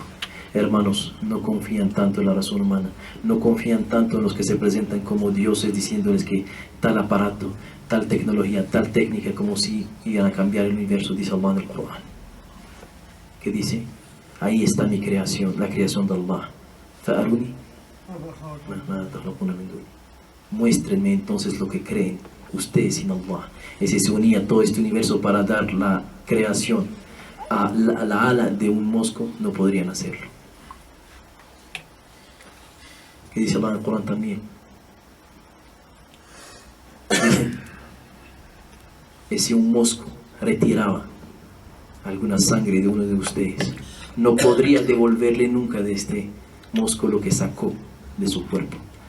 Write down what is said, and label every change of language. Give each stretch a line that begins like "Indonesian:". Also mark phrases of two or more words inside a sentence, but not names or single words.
Spanish: Hermanos, no confían tanto en la razón humana, no confían tanto en los que se presentan como dioses, diciéndoles que tal aparato, tal tecnología, tal técnica, como si iban a cambiar el universo, dice Allah en el Corán. ¿Qué dice? Ahí está mi creación, la creación de Allah. Fa'aruni, muéstrenme entonces lo que creen ustedes sin Allah. Y si se unía todo este universo para dar la creación a la ala de un mosco, no podrían hacerlo. ¿Qué dice Allah en el Corán también? Dice, y si un mosco retiraba alguna sangre de uno de ustedes, no podría devolverle nunca de este mosco lo que sacó de su cuerpo.